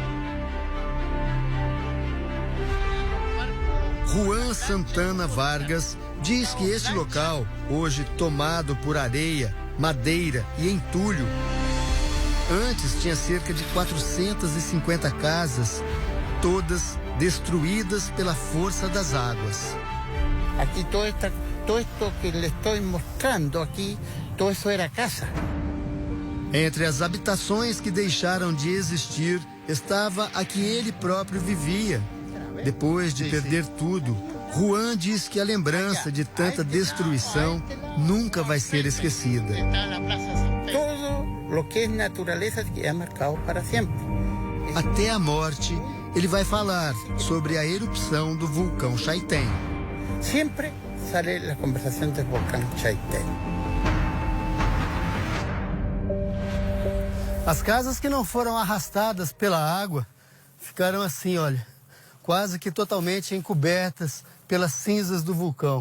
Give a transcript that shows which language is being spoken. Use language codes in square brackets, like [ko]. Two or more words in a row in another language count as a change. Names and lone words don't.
[pt] Juan Santana Vargas diz que este local, hoje tomado por areia, madeira e entulho, antes tinha cerca de 450 casas, todas destruídas pela força das águas. [es] Aqui todo esto que le estoy mostrando aqui, [pt] todo isso era casa. Entre as habitações que deixaram de existir, estava a que ele próprio vivia. Depois de perder tudo, Juan diz que a lembrança de tanta destruição nunca vai ser esquecida. [es] Todo lo que es naturaleza [pt] é marcado para sempre. Até a morte, ele vai falar sobre a erupção do vulcão Chaitén. Sempre sale a conversação do vulcão Chaitén. As casas que não foram arrastadas pela água ficaram assim, olha, quase que totalmente encobertas pelas cinzas do vulcão.